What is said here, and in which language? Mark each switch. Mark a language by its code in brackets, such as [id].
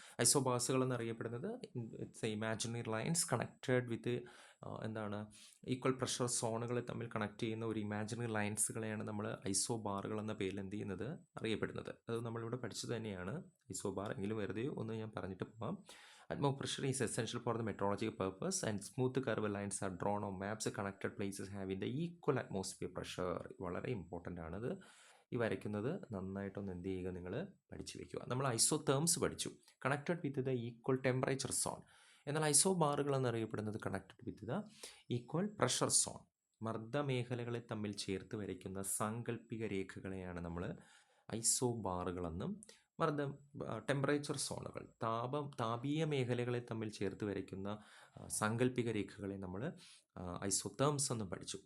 [ml] ഐസോബാർസുകൾ എന്നറിയപ്പെടുന്നത് [en] it's imaginary lines connected with equal pressure [ml] സോണുകൾ തമ്മിൽ കണക്ട് ചെയ്യുന്ന ഒരു ഇമാജിനറി ലൈൻസുകളെയാണ് നമ്മൾ ഐസോബാറുകൾ എന്ന പേരിൽ എന്ത് ചെയ്യുന്നത്, അറിയപ്പെടുന്നത്. അത് നമ്മളിവിടെ പഠിച്ചത് തന്നെയാണ്. ഐസോബാർ എങ്കിലും വെറുതെ ഒന്ന് ഞാൻ പറഞ്ഞിട്ട് പോകാം. [en] Atmospheric pressure is essential for the meteorological purpose, and smooth curved lines are drawn on maps. Connected places having the equal atmosphere pressure. [ml] വളരെ ഇമ്പോർട്ടൻ്റ് ആണത്. ഈ വരയ്ക്കുന്നത് നന്നായിട്ടൊന്ന് എന്ത് ചെയ്യുക, നിങ്ങൾ പഠിച്ചു വെക്കുക. നമ്മൾ ഐസോതേംസ് പഠിച്ചു, [en] Connected with the equal temperature zone. [ml] എന്നാൽ ഐസോബാറുകൾ എന്നറിയപ്പെടുന്നത് [en] Connected with the equal pressure zone. [ml] മർദ്ദമേഖലകളെ തമ്മിൽ ചേർത്ത് വരയ്ക്കുന്ന സാങ്കല്പിക രേഖകളെയാണ് നമ്മൾ ഐസോബാറുകളെന്നും ടെമ്പറേച്ചർ സോണുകൾ, താപീയ മേഖലകളെ തമ്മിൽ ചേർത്ത് വരയ്ക്കുന്ന സാങ്കല്പിക രേഖകളെ നമ്മൾ ഐസോതേംസ് എന്നും പഠിച്ചു.